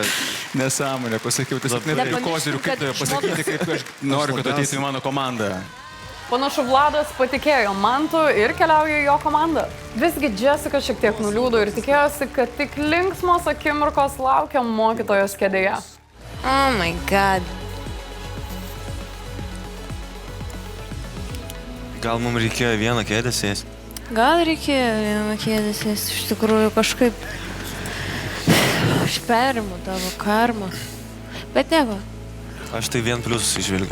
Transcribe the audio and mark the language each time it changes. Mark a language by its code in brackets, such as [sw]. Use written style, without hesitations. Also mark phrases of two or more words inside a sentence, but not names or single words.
[lt] Nesąmonė, pasakiau, tiesiog neturiu kozirių, kaip pasakyti, kaip aš noriu, kad ateitų į mano komandą. Panašu, Vladas patikėjo Mantu ir keliauja į jo komandą. Visgi Jessica šiek tiek nuliūdo ir tikėjosi, kad tik linksmos akimirkos laukia mokytojos kėdėje. [en] Oh my god. [lt] Gal mums reikėjo vieną kėdę sėsti? Gal reikėjo vieną kėdę sėsti, iš tikrųjų kažkaip aš perimu tavo karmą, bet nieko. Aš tai vien pliusus išvilgiu.